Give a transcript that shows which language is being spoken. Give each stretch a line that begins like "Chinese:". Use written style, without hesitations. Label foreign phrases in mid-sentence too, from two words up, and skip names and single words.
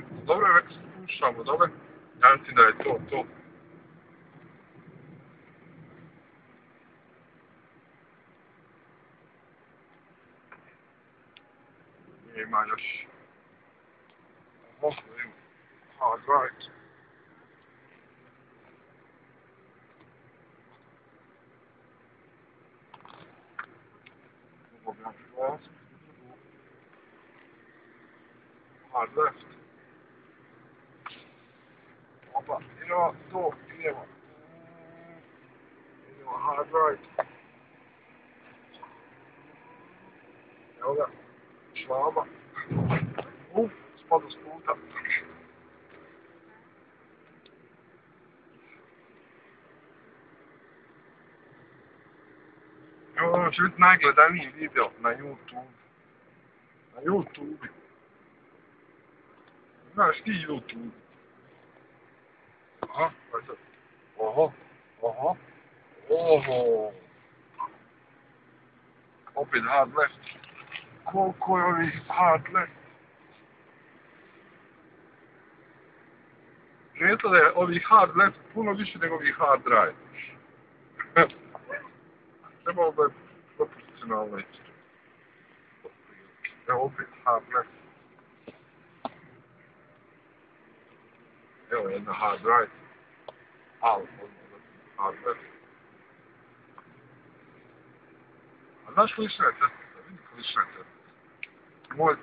Croatian: Dobro je, već slušamo, dobro. Ja mislim da je to. Ima još. Ovo ima.
English: Hard right.
Croatian: Ovo bi naš
English: hard left.
Croatian: Opa, idemo to, idemo.
English: Idemo hard right.
Croatian: Evo ga, švaba. Spada s puta. Evo, ovo će biti najgledaniji video na YouTube. Na YouTube. Znaš ti YouTube? Aha, pa sad. Oho.
English: Opet hard left.
Croatian: Koliko je ovih
English: hard left?
Croatian: Primijetila da je ovih
English: hard left
Croatian: puno više nego ovih
English: hard right.
Croatian: Trebalo da je proporcionalno isto. Evo opet
English: hard left.
Croatian: Evo jedna
English: hard right. Hard left.
Croatian: A znaš klišna je cesta? Vidi klišna je cesta.